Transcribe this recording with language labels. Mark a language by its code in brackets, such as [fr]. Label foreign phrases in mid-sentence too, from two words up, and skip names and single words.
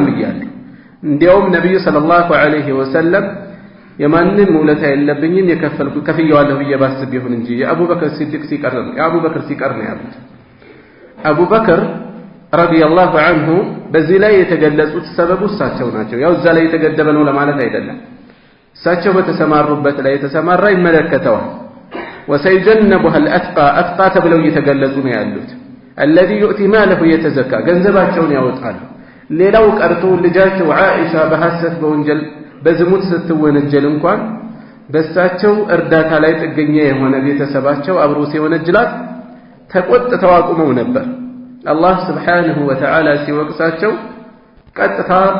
[am] ይያሉ እንዲያውም ነብዩ [ar] صلى الله عليه وسلم [am] የማንም ውለታ የለብኝም የከፈልኩ ከፍያለሁ በየባስብ ይሁን እንጂ የአቡበክር ሲዲቅ ሲቀር ነው ያሉት አቡበክር [ar] رضي الله عنه [am] በዚህ ላይ የተገለጹት ሰበቡ እሳቸው ናቸው ያው እዛ ላይ የተገደበ ነው ለማለት አይደለም እሳቸው በተሰማሩበት ላይ የተሰማራ ይመለከተዋል [ar] وسيجنبها الاتقى [am] اتقى ተብለው እየተገለጹ ነው ያሉት [ar] الذي يؤتي ماله يتزكى [am] ገንዘባቸውን ያወጣሉ ሌላው ቀርቶ ልጃቸው ዓኢሻ በሐሰት በወንጀል በዝሙት ስትወነጀል እንኳን በሳቸው እርዳታ ላይ ጥገኛ የሆነ ቤተሰባቸው አብሮ ሲወነጅላት ተቆጥተው አቁመው ነበር አላህ [ar] سبحانه وتعالى [am] ሲወቅሳቸው ቀጥታ